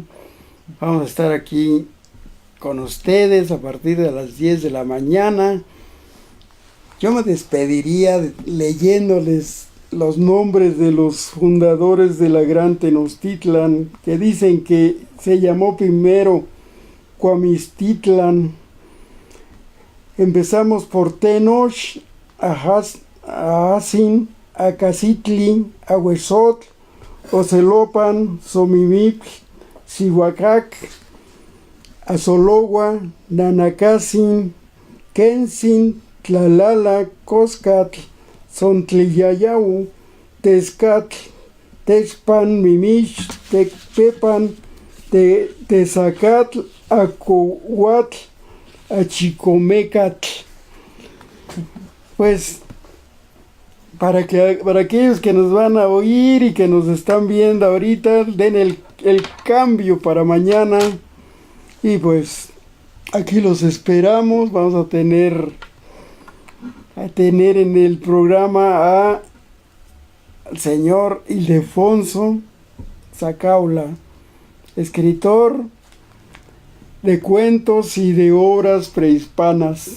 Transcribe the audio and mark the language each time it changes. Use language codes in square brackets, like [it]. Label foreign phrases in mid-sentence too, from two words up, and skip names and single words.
[es] Vamos a estar aquí con ustedes a partir de las 10 de la mañana. Yo me despediría leyéndoles los nombres de los fundadores de la Gran Tenochtitlan, que dicen que se llamó primero Cuamistitlan. Empezamos por Tenoch, Ahazin, Acacitli, Ahuesotl, Ocelopan, Somimip, Cihuacac, Azologua, Nanacasin, Kensin, Tlalala, Coscatl, Sontliyayahu, Tezcatl, Texpan, Mimich, Tecpepan, Tezacatl, Acohuatl, Achicomecatl. Pues para aquellos que nos van a oír y que nos están viendo ahorita, den el cambio para mañana. Y pues aquí los esperamos. Vamos a tener en el programa al señor Ildefonso Zacaula, escritor de cuentos y de obras prehispanas.